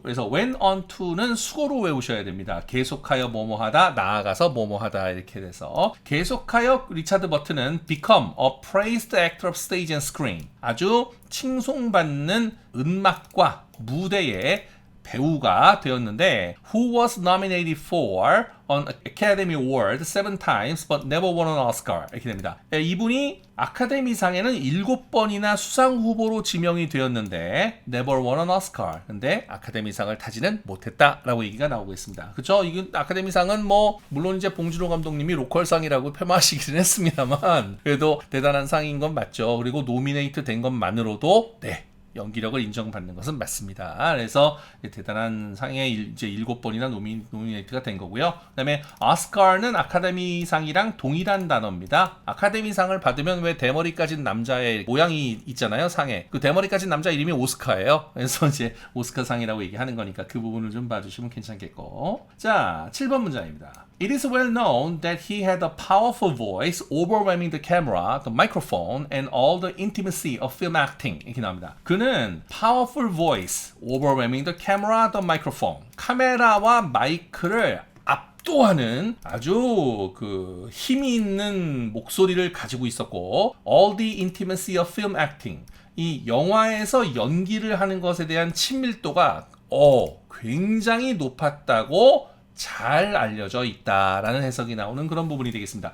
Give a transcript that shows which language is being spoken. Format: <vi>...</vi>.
<ko>그래서 went on to는 수고로 외우셔야 됩니다. 계속하여 뭐뭐 하다, 나아가서 뭐뭐 하다 이렇게 돼서 계속하여 리차드 버튼은</ko> <en>become a praised actor of stage and screen.</en> <ko>아주 칭송받는 음악과 무대의 배우가 되었는데</ko> <en>who was nominated for an Academy Award 7 times but never won an Oscar</en> <ko>이렇게 됩니다. 이분이 아카데미상에는 7번이나 수상 후보로 지명이 되었는데</ko> <en>never won an Oscar.</en> <ko>근데 아카데미상을 타지는 못했다라고 얘기가 나오고 있습니다. 그렇죠? 이건 아카데미상은 뭐 물론 이제 봉준호 감독님이 로컬상이라고 폄하하시기는 했습니다만 그래도 대단한 상인 건 맞죠. 그리고 노미네이트 된 것만으로도 네. 연기력을 인정받는 것은 맞습니다. 그래서 대단한 상에 이제 7번이나 노미네이트가 된 거고요. 그다음에 오스카는 아카데미상이랑 동일한 단어입니다. 아카데미상을 받으면 왜 대머리 까진 남자의 모양이 있잖아요, 상에. 그 대머리 까진 남자 이름이 오스카예요. 그래서 이제 오스카상이라고 얘기하는 거니까 그 부분을 좀 봐주시면 괜찮겠고. 자, 7번 문장입니다.</ko> <en>It is well known that he had a powerful voice overwhelming the camera, the microphone, and all the intimacy of film acting.</en> <ko>이렇게 나옵니다. 그는</ko> <en>powerful voice overwhelming the camera, the microphone.</en> <ko>카메라와 마이크를 압도하는 아주 그 힘이 있는 목소리를 가지고 있었고,</ko> <en>all the intimacy of film acting.</en> <ko>이 영화에서 연기를 하는 것에 대한 친밀도가 굉장히 높았다고 잘 알려져 있다라는 해석이 나오는 그런 부분이 되겠습니다.</ko>